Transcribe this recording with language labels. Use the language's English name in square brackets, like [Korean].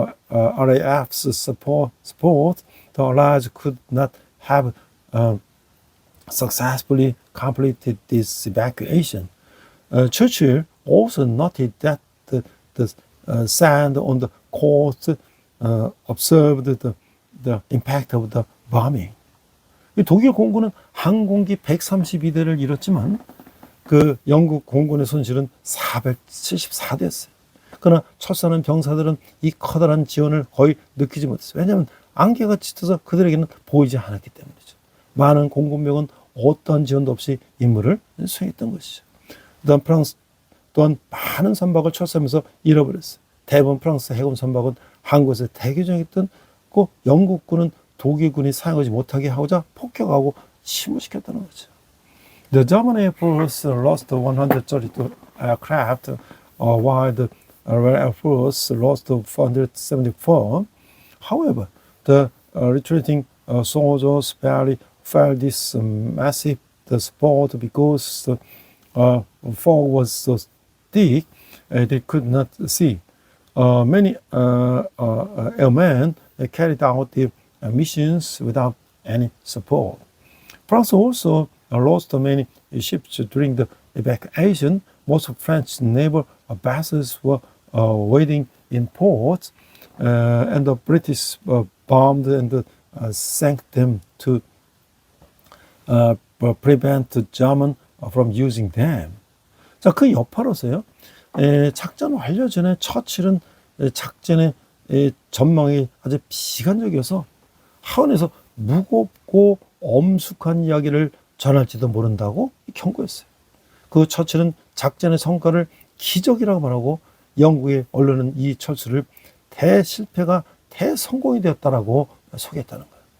[English] RAF's support, the Allies could not have successfully completed this evacuation. Churchill also noted that the sand on the coast observed the impact of the bombing. [Korean] 독일 공군은 항공기 132대를 잃었지만 그 영국 공군의 손실은 474대였어요. 그러나 철수하는 병사들은 이 커다란 지원을 거의 느끼지 못했어요. 왜냐하면 안개가 짙어서 그들에게는 보이지 않았기 때문이죠. 많은 공군병은 어떠한 지원도 없이 임무를 수행했던 것이죠. 또한 프랑스 또한 많은 선박을 철수하면서 잃어버렸어요. 대부분 프랑스 해군 선박은 항구에서 대기 중이었던 그 영국군은 독일군이 사용하지 못하게 하고자 폭격하고 침몰시켰다는 거죠. [English] The German Air Force lost 132 aircraft, while the Royal Air Force lost 474. However, the retreating soldiers barely felt this massive support because the fog was so thick they could not see. Many airmen carried out their missions without any support. France also lost many ships during the evacuation. Most French naval vessels were waiting in ports, and the British bombed and sank them to prevent the German from using them. [Korean] 자, 그 여파로서요. 작전 완료 전에 처칠은 작전의 전망이 아주 비관적이어서 하원에서 무겁고 엄숙한 이야기를 전할지도 모른다고 경고했어요. 그 처칠은 작전의 성과를 기적이라고 말하고 영국의 언론은 이 철수를 대실패가 대성공이 되었다라고 소개했다는 거예요.